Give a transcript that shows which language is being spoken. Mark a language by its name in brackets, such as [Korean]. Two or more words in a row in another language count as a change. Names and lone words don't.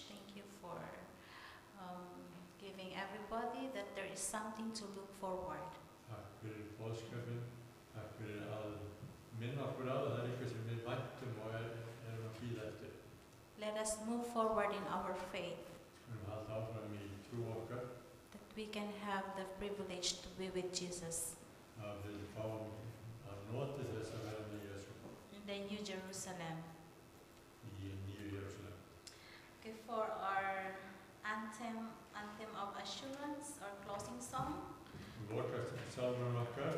[English] Thank you for giving everybody that there is something to look forward. [Icelandic] Takk fyrir boðskapinn. Takk fyrir að minna okkur á það eitthvað sem við væntum og erum að bíða eftir. [English] Let us move forward in our faith, [Icelandic] Við höfum halda áfram í trú okkar [English] that we can have the privilege to be with Jesus [Icelandic] að við fáum að nota þess að vera með Jesú [English] in the New Jerusalem. [Icelandic] í nýju Jerúsalem. [English] Okay, for our anthem of assurance, our closing song, [Icelandic] Lokast salmur okkar.